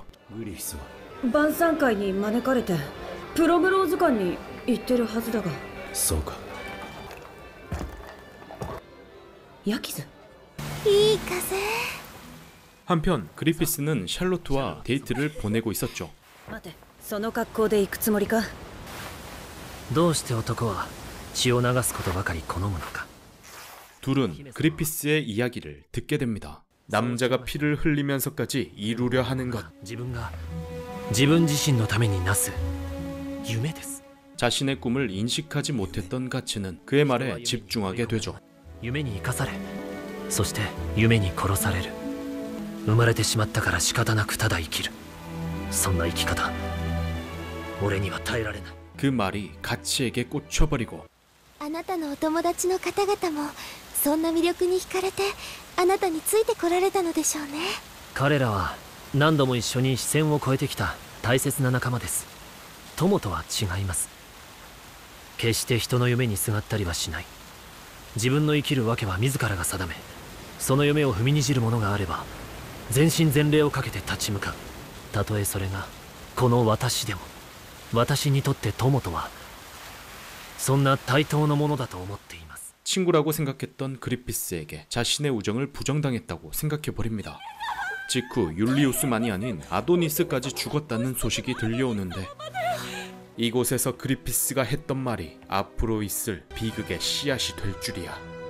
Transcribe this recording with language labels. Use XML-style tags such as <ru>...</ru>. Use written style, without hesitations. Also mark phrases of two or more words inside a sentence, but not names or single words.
<ja>グリフィスは晩餐会に招かれてプロムロー図鑑に行ってるはずだが。そうか。ヤキズ。いい風。</ja> <ko>한편 그리피스는 샬롯과 데이트를 보내고 있었죠.</ko> <ja>待て、その格好で行くつもりか。どうして男は血を流すことばかり好むのか。</ja> <ko>둘은 그리피스의 이야기를 듣게 됩니다. 남자가 피를 흘리면서까지 이루려 하는 것.</ko> <ja>自分が自分自身のためになす夢です。</ja> <ko>자신의 꿈을 인식하지 못했던 가츠는 그의 말에 집중하게 되죠.</ko> <ja>夢に生かされ、そして夢に殺される。生まれてしまったから仕方なくただ生きる。そんな生き方、俺には耐えられない。</ja> <ko>그 말이 가츠에게 꽂혀버리고</ko> <ja>あなたのお友達の方々もそんな魅力に惹かれてあなたについてこられたのでしょうね。彼らは何度も一緒に視線を越えてきた大切な仲間です。友とは違います。決して人の夢にすがったりはしない。自分の生きるわけは自らが定め、その夢を踏みにじるものがあれば全身全霊をかけて立ち向かう。たとえそれがこの私でも、私にとって友とはそんな対等のものだと思っています。</ja> <ko>친구라고 생각했던 그리피스에게 자신의 우정을 부정당했다고 생각해버립니다. 직후 율리우스만이 아닌 아도니스까지 죽었다는 소식이 들려오는데 이곳에서 그리피스가 했던 말이 앞으로 있을 비극의 씨앗이 될 줄이야.</ko>